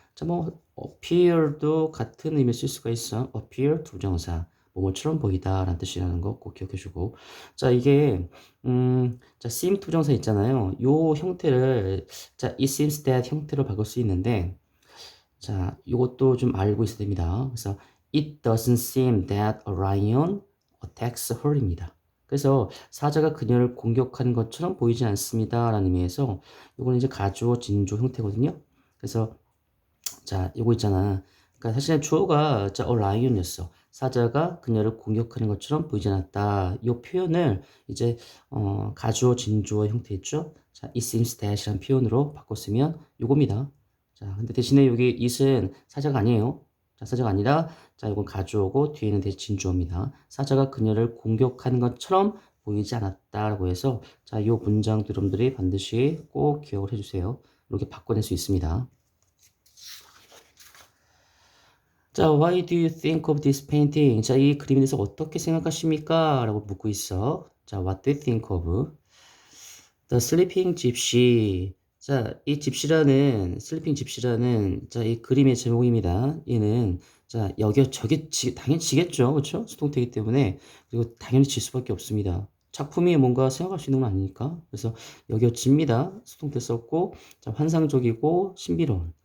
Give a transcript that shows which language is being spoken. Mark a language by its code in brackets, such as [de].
[ko] 자, 뭐 appear도 같은 의미 쓸 수가 있어. appear 투부정사. 뭐뭐처럼 보이다 라는 뜻이라는 거 꼭 기억해주고. 자, 이게 자, seem 투부정사 있잖아요. 요 형태를 자, [en] it seems that [ko] 형태로 바꿀 수 있는데, 자, 이것도 좀 알고 있어야 됩니다. 그래서 [en] it doesn't seem that a lion attacks her입니다. [ko] 그래서 사자가 그녀를 공격하는 것처럼 보이지 않습니다. 라는 의미에서 이거는 이제 가주어 진주어 형태거든요. 그래서 자, 이거 있잖아. 그러니까 사실은 주어가 자, a lion이었어. 사자가 그녀를 공격하는 것처럼 보이지 않았다. 이 표현을 이제 가주어 진주어 형태 있죠. 자, [en] it seems that [ko] 이라는 표현으로 바꿨으면 요겁니다. 자, 근데 대신에 여기 it은 사자가 아니에요. 자, 사자가 아니라 자, 이건 가주어고 뒤에는 대신 진주어입니다. 사자가 그녀를 공격하는 것처럼 보이지 않았다라고 해서 자, 이 문장 여러분들이 반드시 꼭 기억을 해주세요. 이렇게 바꿔낼 수 있습니다. [en] 자, why do you think of this painting? [ko] 자, 이 그림에 대해서 어떻게 생각하십니까? 라고 묻고 있어. [en] 자, what do you think of the sleeping gypsy? [ko] 자, 이 집시라는, 슬리핑 집시라는, 자, 이 그림의 제목입니다. 얘는, 자, 당연히 지겠죠. 그쵸? 수동태이기 때문에. 그리고 당연히 질 수밖에 없습니다. 작품이 뭔가 생각할 수 있는 건 아니니까. 그래서 여겨집니다. 수동태 썼고, 자, 환상적이고, 신비로운.